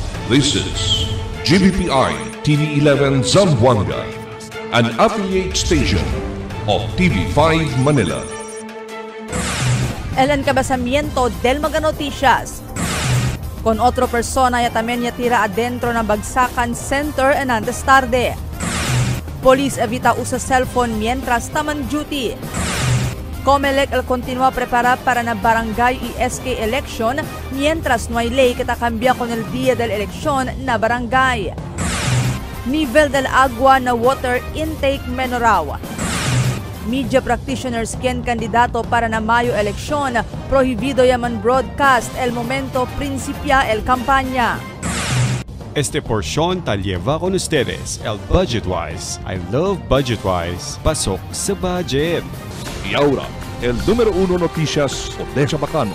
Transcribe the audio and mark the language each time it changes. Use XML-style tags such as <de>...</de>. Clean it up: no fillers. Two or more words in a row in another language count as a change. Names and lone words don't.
<en>This is GBPI TV11 Zamboanga, an affiliate station of TV5 Manila.</en> <cbk>El encabezamiento del Mega Noticias. Con otro persona también tira adentro ng Bagsakan Center en antes tarde. Police evita usa cellphone mientras taman duty. Comelec el continúa a preparar para na barangay y SK election mientras no hay ley que cambia con el día del elección na barangay. Nivel del agua na water intake menoraw.</cbk> <en>Media practitioners</en> <cbk>quien candidato para na Mayo eleksyon, prohibido yaman broadcast el momento principia el campaña. Este porción tal lleva con ustedes el Budgetwise.</cbk> <en>I love Budgetwise.</en> <tl>Pasok sa budget.</tl> <cbk>Y ahora, el número 1 noticias Odessa Bacano.</cbk>